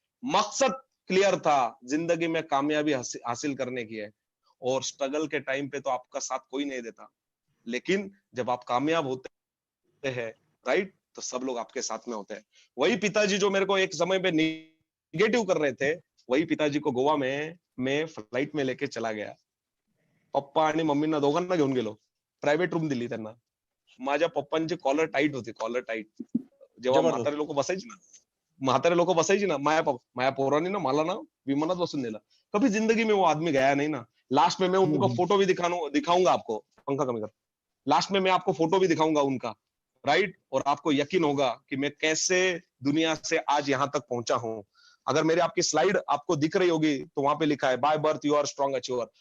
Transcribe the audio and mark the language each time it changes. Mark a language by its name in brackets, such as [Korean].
[Hindi] मकसद क्लियर था, जिंदगी में कामयाबी हासिल करने की है, और स्ट्रगल के टाइम पे तो आपका साथ कोई नहीं देता, लेकिन जब आप कामयाब होते हैं, राइट, तो सब लोग आपके साथ में होते हैं. वही पिताजी जो मेरे को एक समय पे निगेटिव कर रहे थे, वही पिताजी को गोवा में मैं फ्लाइट में लेके चला गया. [Marathi] पप्पा आणि मम्मींना दोघांना घेऊन गेलो, प्रायव्हेट रूम दिली त्यांना. माझ्या पप्पांची कॉलर टाईट होती, कॉलर टाईट. जेव्हा म्हातारे लोक बसायची ना, माया पोरांनी ना मला ना विमानात बसून दिलं. [Hindi] कभी जिंदगी में वो आदमी गया नहीं ना. लास्ट में मैं उनका फोटो भी दिखाऊंगा आपको, पंखा कमी कर, लास्ट में मैं आपको फोटो भी दिखाऊंगा उनका, राइट, और आपको यकीन होगा कि मैं कैसे दुनिया से आज यहां तक पहुंचा हूं. अगर मेरी आपकी स्लाइड आपको दिख रही होगी तो वहां पे लिखा है, by birth you are strong achiever.